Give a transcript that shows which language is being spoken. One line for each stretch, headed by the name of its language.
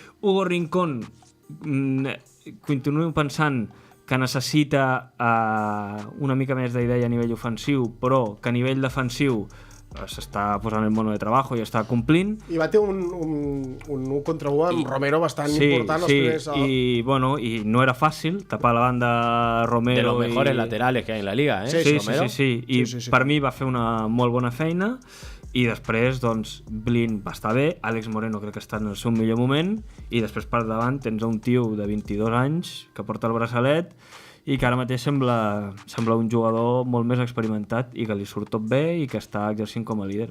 Catalan: Hugo Rincón, continuo pensant que necessita una mica més d'idea a nivell ofensiu, però que a nivell defensiu s'està posant
Spanish: el mono de trabajo
Catalan: i està complint. I va tenir un 1 contra 1 amb Romero bastant important. I no era fàcil tapar la banda Romero.
Spanish: De los mejores laterales que hay en la liga, ¿eh?
Catalan: Sí. I per mi va fer una molt bona feina. I després, doncs, Blin va estar bé, Àlex Moreno crec que està en el seu millor moment, i després per davant tens un tio de 22 anys que porta el braçalet i que ara mateix sembla un jugador molt més experimentat i que li surt tot bé i que està exercint com a líder.